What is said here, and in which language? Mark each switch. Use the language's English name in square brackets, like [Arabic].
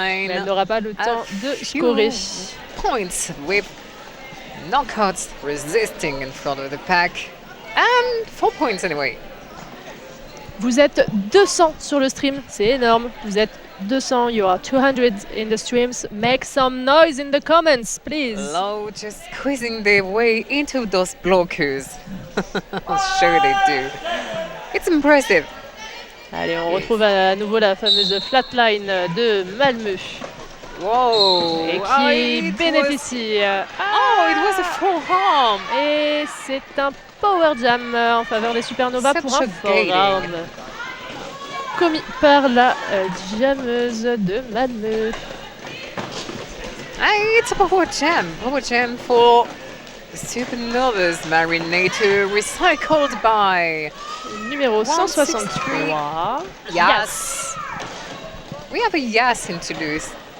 [French] Elle n'aura pas le temps de scorer. [English] Points with knockouts resisting in front of the pack. And 4 points anyway. [French] Vous êtes 200 sur le stream, c'est énorme. Vous êtes 200, [English] you are 200 in the streams. Make some noise in the comments, please. Low just squeezing their way into those blockers. Sure they do. It's impressive. [French] Allez, on retrouve à nouveau la fameuse flatline de Malmö. [English] Wow! [French] Et qui bénéficie. [English] It was a forearm! [French] Et c'est un power jam en faveur des Supernova pour un forearm. Commis par la jammeuse de Malmö. [English] It's a power jam for the Supernovas Marinator recycled by [French] numéro 163. [English] Yes. We have a Yas in Toulouse.